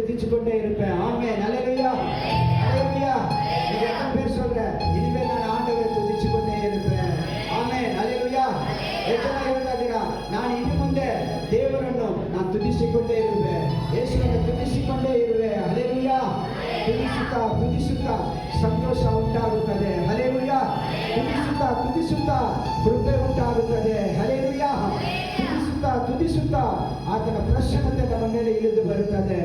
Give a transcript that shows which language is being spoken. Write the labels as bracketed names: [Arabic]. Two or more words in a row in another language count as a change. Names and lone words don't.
[Tamil] கொண்டே இருப்பேன். ஆமென். அல்லேலூயா. அல்லேலூயா. நீங்க எத்தனை பேர் சொல்ற இனிமேல் நான் ஆண்டவரை துதிச்சு கொண்டே இருப்பேன்? ஆமென். அல்லேலூயா. எத்தனை பேர் நான் இனி [Kannada] ಮುಂದೆ ದೇವರನ್ನು ನಾನು ತುದಿಸಿಕೊಂಡೇ ಇರುವೆ, ಯೇಸುವನ್ನು ತುದಿಸಿಕೊಂಡೇ ಇರುವೆ. ಹಲ್ಲೆಲೂಯಾ. ತುದಿಸುತ್ತಾ ಸಂತೋಷ ಉಂಟಾಗುತ್ತದೆ. ಹಲ್ಲೆಲೂಯಾ. ತುದಿಸುತ್ತಾ ಕೃಪೆ ಉಂಟಾಗುತ್ತದೆ. ಹಲ್ಲೆಲೂಯಾ. ತುದಿಸುತ್ತಾ ಆತನ ಪ್ರಸನ್ನತೆ ನಮ್ಮ ಮೇಲೆ ಇಳಿದು ಬರುತ್ತದೆ.